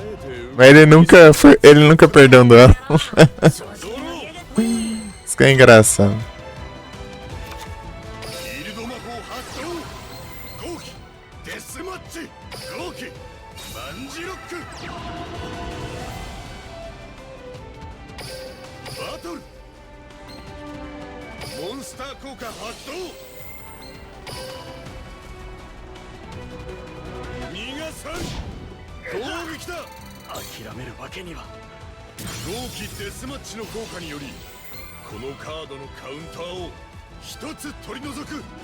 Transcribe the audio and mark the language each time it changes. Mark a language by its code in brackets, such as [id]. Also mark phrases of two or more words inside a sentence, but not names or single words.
[pt] Mas ele nunca perdeu um duelo. Isso que é engraçado. [ja] フィールド魔法発動豪気デスマッチ豪気万字ロックバトルモンスター効果発動逃がさん攻撃だ諦めるわけには豪気デスマッチの効果によりこのカードのカウンターを一つ取り除く